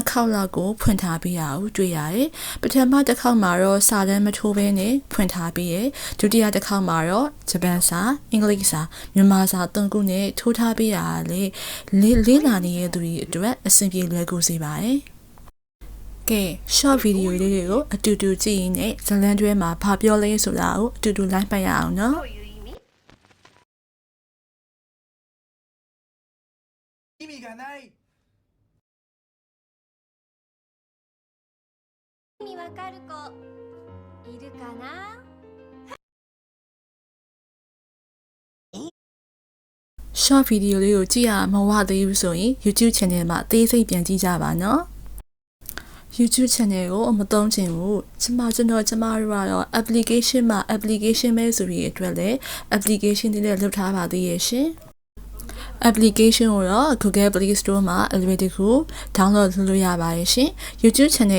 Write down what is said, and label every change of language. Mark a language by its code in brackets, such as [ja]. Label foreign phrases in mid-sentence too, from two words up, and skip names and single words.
[my] ခေါက်လောက်ကိုဖွင့်ထားပေးရအောင်တွေ့ရတယ်။ပထမတစ်ခေါက်မှာတော့စာတမ်းမထိုးဘဲနဲ့ဖွင့်ထားပေးရ။ဒုတိယတစ်ခေါက်မှာတော့ဂျပန်စာအင်္ဂလိပ်စာမြန်မာစာသုံးခုနဲ့ထိုးထားပေးရလေလေးလာနေတဲ့သူတွေအတွက်အဆင်ပြေလွယ်ကူစေပါတယ်။ကဲ [en] short video [my] လေးတွေကိုအတူတူကြည့်ရင်းနဲ့ဇလန်းတွဲမှာဘာပြောလဲဆိုတာကိုအတူတူလိုက်ပတ်ရအောင်နော်။ [ja] 意味がない意味わかる子いるかな [en] short video [my] လေးကိုကြည့်ရမဝသေးဘူးဆိုရင် YouTube channel မှာအသေးစိတ်ပြန်ကြည့်ကြပါနော် YouTube channel ကိုမသုံးချင်ဘူးကျမတို့ကတော့ application မှာ application ပဲဆိုပြီးအတွက်လည်း application တွေလည်းလုပ်ထားပါသေးရဲ့ရှင်application ကိုတော့ Google Play Store မှာအလွယ်တကူ download လုပ်လို့ရပါတယ်ရှင် YouTube channel